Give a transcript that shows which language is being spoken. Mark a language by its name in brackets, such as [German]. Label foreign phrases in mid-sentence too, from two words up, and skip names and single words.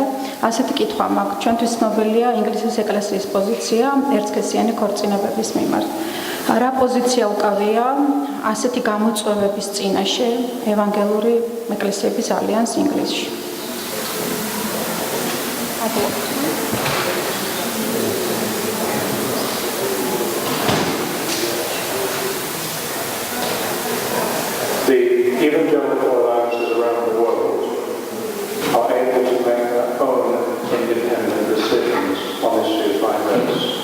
[Georgian] ასეთი კითხვა მაქვს, ჩვენთვის ცნობილია ინგლისის ეკლესიის პოზიცია ერთსქესიანი ქორწინებების მიმართ. რა პოზიცია უკავია ასეთი გამოწვევების წინაშე ევანგელური ეკლესიების ალიანსს ინგლისში? [English] Evangelical alliances around the world are able to make their own independent decisions on issues like this.